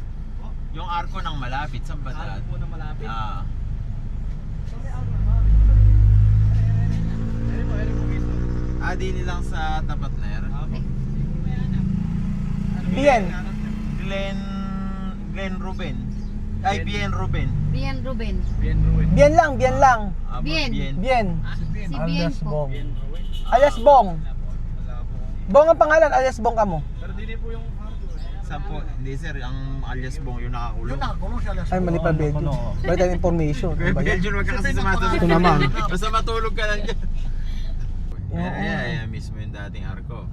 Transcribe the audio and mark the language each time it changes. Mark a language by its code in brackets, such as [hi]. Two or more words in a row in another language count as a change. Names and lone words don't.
[tl] Yung arko ng malapit, saan ba dati? Arko ng malapit? Ah. Di nilang sa tapat na yan. Bien. Glenn Ruben. Ay, Bien Ruben. Bien Ruben. Bien lang. Ah, Bien. Bien. Si Bien po. Bong. Alias Bong. Bong ang pangalan, alias Bong kamo. Pero di po yung Saan po? Hindi sir, ang alias Bong yung nakakulong. Ay, mali pa Belgium. Balik tayo information. Ano ba yan? Belgian, wag ka kasi sumasagot. Ito naman. Basta matulog ka lang dyan. Ayan, mismo yung dating arko.